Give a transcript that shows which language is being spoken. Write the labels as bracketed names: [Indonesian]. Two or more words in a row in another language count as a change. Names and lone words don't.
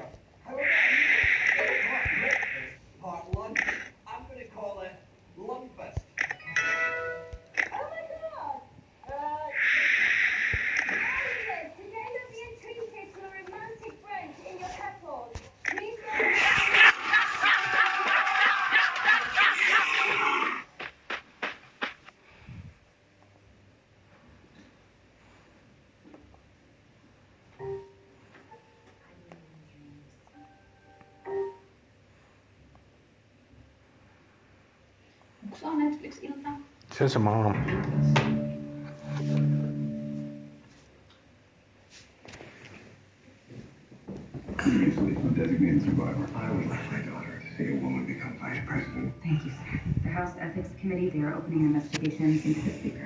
[English] However, part lunch. I'm going to call it Lumfest. Oh my god! Elliot, today you're being treated to a romantic brunch in your castle. Please [Finnish] Onko se on Netflix-ilta? Se on. [English] Previously a designated survivor, I would like my daughter to see a woman become vice president. Thank you, sir. The House Ethics Committee, they are opening investigations into the speaker.